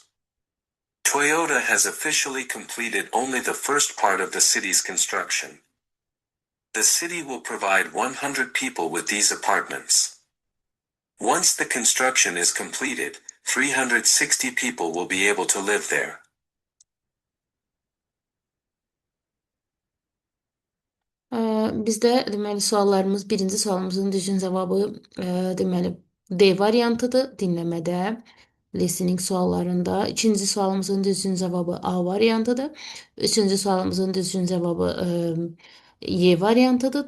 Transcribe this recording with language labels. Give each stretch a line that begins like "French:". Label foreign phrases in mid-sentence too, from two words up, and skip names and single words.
English: Toyota has officially completed only the first part of the city's construction. The city will provide 100 people with these apartments. Once the construction is completed, 360 people will be able to live there.
Azerbaijani: Bizdə deməli suallarımız, birinci sualımızın düzgün cavabı deməli D variantıdır dinləmədə, listening suallarında. İkinci sualımızın düzgün cavabı A variantıdır. Üçüncü sualımızın düzgün cavabı Y variantıdır.